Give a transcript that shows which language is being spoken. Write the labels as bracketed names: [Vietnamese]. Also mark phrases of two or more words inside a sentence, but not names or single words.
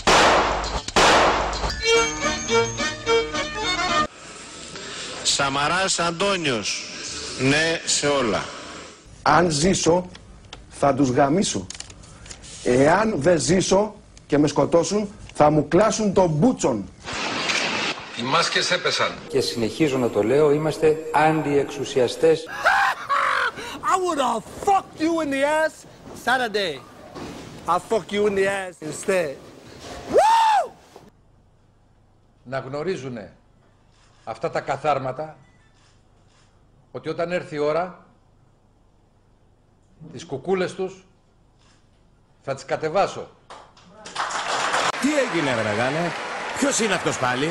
[Greek] Σαμαράς Αντώνιος, ναι σε όλα. Αν ζήσω θα τους γαμίσω. Εάν δεν ζήσω και με σκοτώσουν θα μου κλάσουν τον μπούτσον. Οι μάσκες έπεσαν. Και συνεχίζω να το λέω, είμαστε αντιεξουσιαστές. [English] I would have fucked you in the ass Saturday. I'll fuck you in the ass instead. Woo! [Greek] Να γνωρίζουνε αυτά τα καθάρματα ότι όταν έρθει η ώρα τις κουκούλες τους θα τις κατεβάσω. Τι έγινε ρε μεγάλε, ποιος είναι αυτός πάλι?